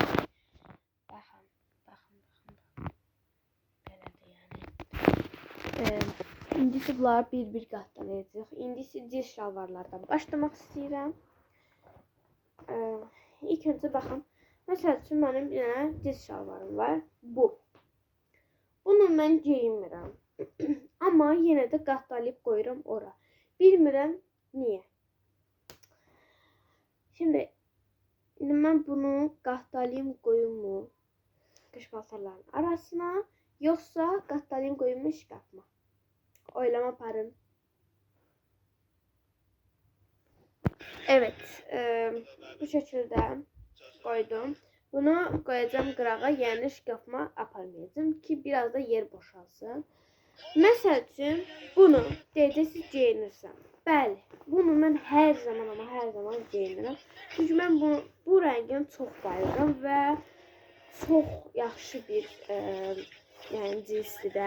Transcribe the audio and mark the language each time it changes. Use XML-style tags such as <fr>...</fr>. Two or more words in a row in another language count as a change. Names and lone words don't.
<az>Bakın. Belədir yani. İndi ise bunları bir qatlayacağıq. İndi ise diz şalvarlardan başlamak istəyirəm.</az> <tr>İlk önce bakın. Mesela üçün benim bir tane diz şalvarım var. Bu.</tr> <az>Bunu mən geyinmirəm. Amma yenə də qatlayıb qoyuram ora. Bilmirəm niyə. Şimdi mən bunu qatlayıb qoyumu qış paltarların arasına, yoxsa qatlayıb qoyumu şkafıma. Oylama aparın.</az> <tr>Evet. Bu şekilde koydum. Bunu koyacağım</tr> <az>qırağa, yəni şkafıma aparmayacağım ki biraz da yer boşalsın. Məsəl üçün bunu deyəcəksiniz geyinirsən. Bəli, bunu mən hər zaman geyinirəm. Çünki mən bu rəngdən çox bayılıram və çox yaxşı bir yəni cinsdir də.</az>